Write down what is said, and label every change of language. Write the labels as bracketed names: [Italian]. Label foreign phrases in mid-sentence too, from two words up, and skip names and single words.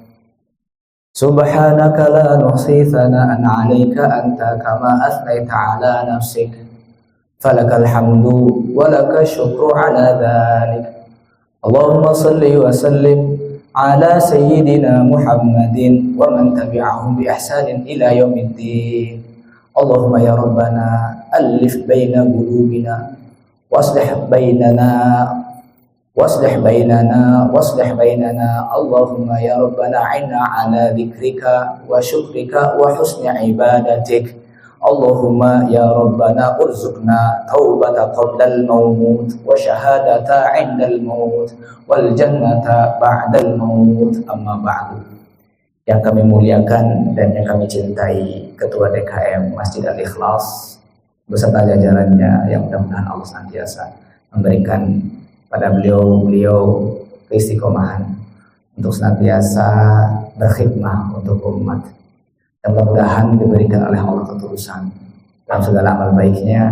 [Arabic] سبحانك لا نحصي ثناء عليك أنت كما أثنيت على نفسك. فلك الحمد ولك الشكر على ذلك. اللهم صل وسلم على سيدنا محمد ومن تبعهم بإحسان إلى يوم الدين. اللهم يا ربنا ألف بين قلوبنا وأصلح بيننا اللهم يا ربنا أعنا على ذكرك وشكرك وحسن عبادتك. اللهم يا ربنا ارزقنا توبة قبل الموت وشهادة عند الموت والجنة بعد الموت. أما بعد. [Indonesian] Yang kami muliakan dan yang kami cintai Ketua DKM Masjid Al-Ikhlas beserta jajarannya, yang mudah-mudahan Allah senantiasa memberikan pada beliau keistiqomahan untuk senantiasa berkhidmah untuk umat, dan mudah-mudahan diberikan oleh Allah ketulusan dalam segala amal baiknya.